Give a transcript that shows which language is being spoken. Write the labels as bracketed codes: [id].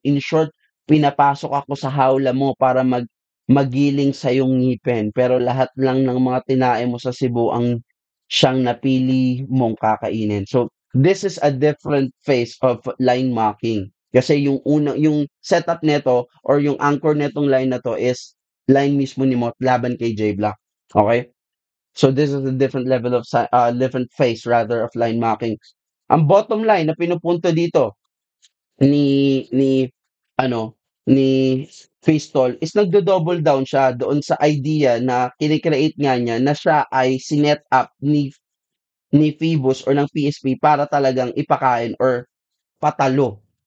[en] In short, [tl] pinapasok ako sa hawla mo para magiling sa iyong ngipin. Pero lahat lang ng mga tinae mo sa Cebu ang siyang napili mong kakainin. [en] So, this is a different phase of line mocking. [tl] Kasi yung setup nito or yung anchor netong line na to is line mismo ni Mot laban kay J Block. Okay? [en] So this is a different level of different phase rather of line marking. [tl] Ang bottom line na pinupunto dito ni ano ni Pistol is nagdo-double down siya doon sa idea na kine-create nga niya na siya ay sinet up ni Phoebus or ng PSP para talagang ipakain or patalo.